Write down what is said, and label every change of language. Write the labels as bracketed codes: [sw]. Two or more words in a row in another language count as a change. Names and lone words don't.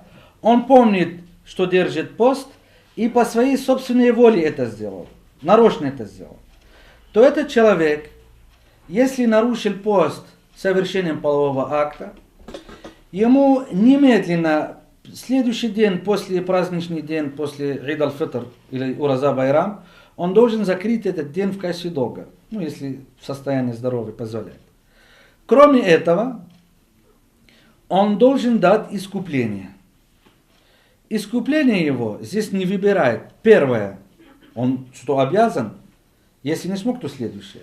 [ru] Он помнит, что держит пост, и по своей собственной воле это сделал. Нарочно это сделал. То этот человек, если нарушил пост совершением полового акта, ему немедленно, следующий день, после праздничный день, после Ид аль-Фитр или Ураза Байрам, он должен закрыть этот день в качестве долга, ну, если состояние здоровья позволяет. Кроме этого, он должен дать искупление. Искупление его здесь не выбирает. Первое, он что обязан, если не смог, то следующее.